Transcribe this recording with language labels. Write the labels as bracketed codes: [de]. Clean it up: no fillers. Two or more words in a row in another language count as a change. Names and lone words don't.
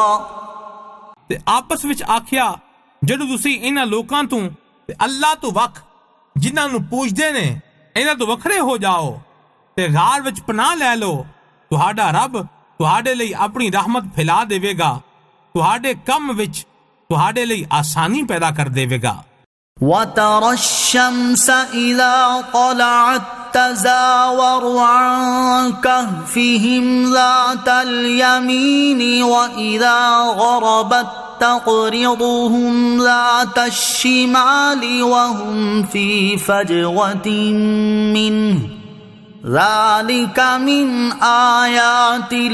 [pa] ਤੇ ਆਪਸ ਵਿੱਚ ਆਖਿਆ ਜਦੋਂ ਤੁਸੀਂ ਇਹਨਾਂ ਲੋਕਾਂ ਤੋਂ ਤੇ ਅੱਲਾਹ ਤੋਂ ਵੱਖ ਜਿਨ੍ਹਾਂ ਨੂੰ ਪੂਜਦੇ ਨੇ ਇਹਨਾਂ ਤੋਂ ਵੱਖਰੇ ਹੋ ਜਾਓ ਤੇ ਗਾਰ ਵਿੱਚ ਪਨਾਹ ਲੈ ਲਓ। ਤੁਹਾਡਾ ਰੱਬ ਤੁਹਾਡੇ ਲਈ ਆਪਣੀ ਰਹਿਮਤ ਫੈਲਾ ਦੇਵੇਗਾ, ਤੁਹਾਡੇ ਕੰਮ ਵਿੱਚ ਤੁਹਾਡੇ ਲਈ ਆਸਾਨੀ ਪੈਦਾ ਕਰ ਦੇਵੇਗਾ। [ar] وَتَرَى الشَّمْسَ إِذَا طَلَعَتْ تَزَاوَرُ عَنْ كَهْفِهِمْ ذَاتَ الْيَمِينِ وَإِذَا غَرَبَتْ تَقْرِضُهُمْ ذَاتَ الشِّمَالِ وَهُمْ فِي فَجْوَةٍ مِّنْهُ ذَلِكَ مِنْ آيَاتِ